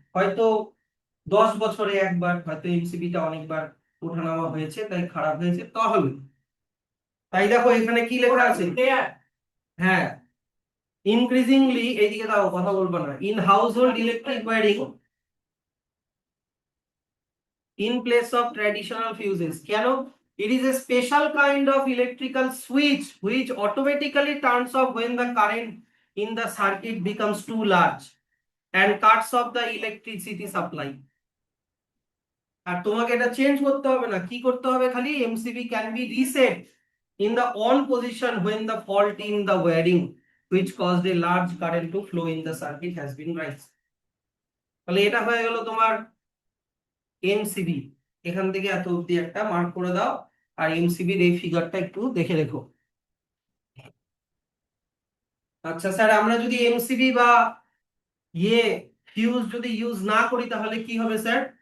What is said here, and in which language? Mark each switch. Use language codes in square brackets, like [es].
[bn] হয়তো 10 বছরে একবার হয়তো এমসিবিটা অনেকবার ওঠানামা হয়েছে, তাই খারাপ হয়েছে, তাহলে। তাই দেখো এখানে কি লেখা আছে। হ্যাঁ, ইনক্রিজিংলি, এইদিকে দাও, কথা বলবো না। [en] In household electric wiring in place of traditional fuses. [bn] কেন? [en] It is a special kind of electrical switch which automatically turns off when the current in the circuit becomes too large and cuts off the electricity supply. [bn] আর তোমাকে এটা change করতে হবে না। কি করতে হবে? খালি MCB [en] can be reset in the on position when the fault in the wiring which caused a large current to flow in the circuit has been raised. [bn] তাহলে এটা হয়ে গেল তোমার এমসিবি। এখান থেকে এত অব্দি একটা মার্ক করে দাও। আর এমসিবির এই ফিগারটা একটু দেখে রেখো। আচ্ছা স্যার, আমরা যদি এমসিবি বা ইয়ে ফিউজ যদি ইউজ না করি তাহলে কি হবে স্যার?